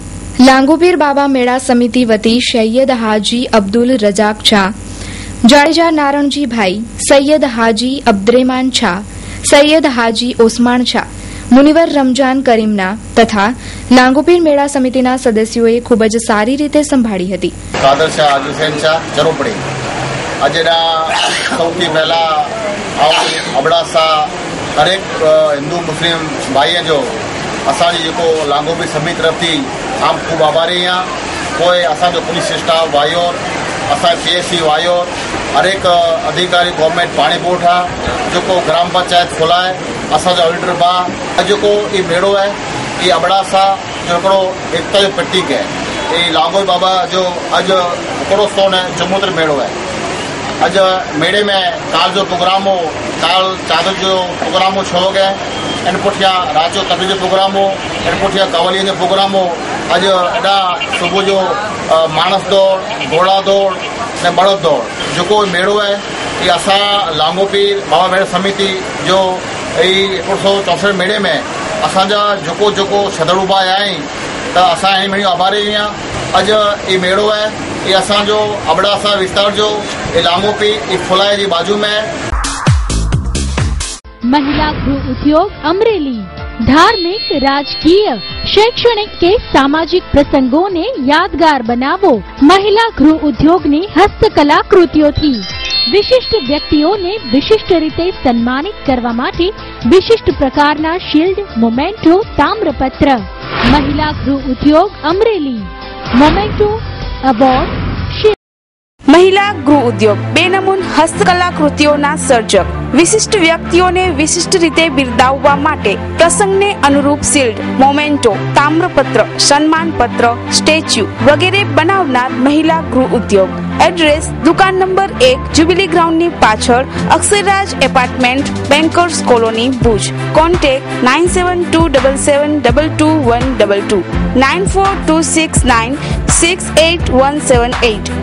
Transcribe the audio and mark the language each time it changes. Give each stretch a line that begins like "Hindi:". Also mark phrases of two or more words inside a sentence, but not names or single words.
Gujarati: લાંગોપીર બાબા મેળા સમિતિ વતી સૈયદ હાજી અબ્દુલ રજાક શાહ, જાડેજા નારણજીભાઈ, સૈયદ હાજી અબ્દરેમાન શાહ, સૈયદ હાજી ઓસમાણ શાહ, મુનિવર રમજાન કરીમના તથા લાંગોપીર મેળા સમિતિના સદસ્યોએ ખૂબ જ સારી રીતે સંભાળી હતી. કાદર શાહ, હુસૈન શાહ, ચરોપડી. આજના સૌથી પહેલા અબડાસા દરેક હિન્દુ મુસ્લિમ ભાઈએ જો
Kachhi: असांजी जेको लांगोबी समिति तरफ़ थी आम ख़ूब आभारी आहियां। पोइ असांजो पुलिस स्टाफ वायोर, असांजो PSC वायोर, हर एक अधिकारी गवर्नमेंट पाणी बोर्ड आहे जेको ग्राम पंचायत खोलाए, असांजो ऑडिटर बा जेको ये मेड़ो है ये अबड़ासा जो हिकिड़ो एकता जो प्रतीक है। ये लांगोबी बाबा जो अॼु हिकिड़ो सोन चमूतर मेड़ो है। अॼु मेड़े में काल जो प्रोग्राम हो, काल चादर जो प्रोग्राम हो छो गए, इन पुठियां रात जो तकरीर जो प्रोग्राम हो, इन पुठियां कवलियन जो प्रोग्राम हो। अॼु एॾा सुबुह जो मानस दौड़, घोड़ा दौड़ ने बड़द दौड़ जेको मेड़ो है ये असां लांगोपीर बाबा मेड़ समिति जो 164 मेड़े में असांजा जेको जेको श्रद्धालु भाई आहिनि त असां हिन में आभारी आहियां। अॼु ये मेड़ो है ये असांजो अबड़ासा विस्तार जो ये लांगोपी ये फुलाए जी बाजू में।
Gujarati: મહિલા ગૃહ ઉદ્યોગ અમરેલી ધાર્મિક, રાજકીય, શૈક્ષણિક કે સામાજિક પ્રસંગોને યાદગાર બનાવો। મહિલા ગૃહ ઉદ્યોગની હસ્તકલા કૃતિઓથી વિશિષ્ટ વ્યક્તિઓને વિશિષ્ટ રીતે સન્માનિત કરવા માટે વિશિષ્ટ પ્રકારના શીલ્ડ, મોમેન્ટો, તામ્રપત્ર। મહિલા ગૃહ ઉદ્યોગ અમરેલી મોમેન્ટો, એવોર્ડ, શીલ્ડ। મહિલા ગૃહ ઉદ્યોગ બેનમૂન હસ્તકલાકૃતિઓના સર્જક વિશિષ્ટ વ્યક્તિઓને વિશિષ્ટ રીતે બિરદાવવા માટે પ્રસંગને અનુરૂપ શીલ્ડ, મોમેન્ટો, તામ્રપત્ર, સન્માન પત્ર, સ્ટેચ્યુ વગેરે બનાવનાર મહિલા ગૃહ ઉદ્યોગ। એડ્રેસ દુકાન નંબર 1 જુબિલી ગ્રાઉન્ડની પાછળ અક્ષરરાજ એપાર્ટમેન્ટ, બેન્કર્સ કોલોની, ભુજ। કોન્ટેક્ટ 9727722122 9426968178।